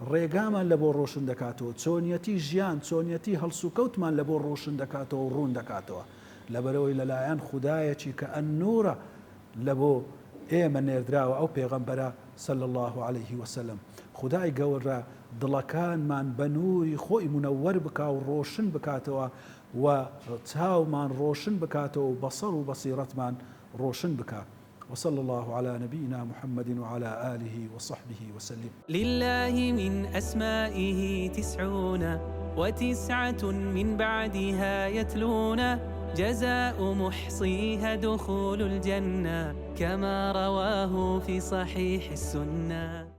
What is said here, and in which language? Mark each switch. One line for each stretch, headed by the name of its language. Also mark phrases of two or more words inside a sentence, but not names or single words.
Central Kurdish: ڕێگامان لە بۆ ڕۆشن دەکاتەوە، چۆنیەتی ژیان، چۆنیەتی هەڵسوکەوتمان لە بۆ ڕۆشن دەکاتەوە و ڕوون دەکاتەوە، لەبەرەوەی لەلایەن خودایەکی کە ئەننوورە لە بۆ ئێمە نێردراوە ئەو پێغەمبەرە
Arabic: صلی الله عليه وسلم.
Central Kurdish: خدای گەورە دڵەکانمان بە نووری خۆی منەوەر بکا و ڕۆشن بکاتەوە و چاومان ڕۆشن بکاتەوە و بەسەڕ و بەسیرەتمان ڕۆشن بکات.
Arabic: وصلى الله على نبينا محمد وعلى آله وصحبه وسلم. لله من أسمائه 99 من بعدها يتلون جزاء محصيها دخول الجنة كما رواه في صحيح السنة.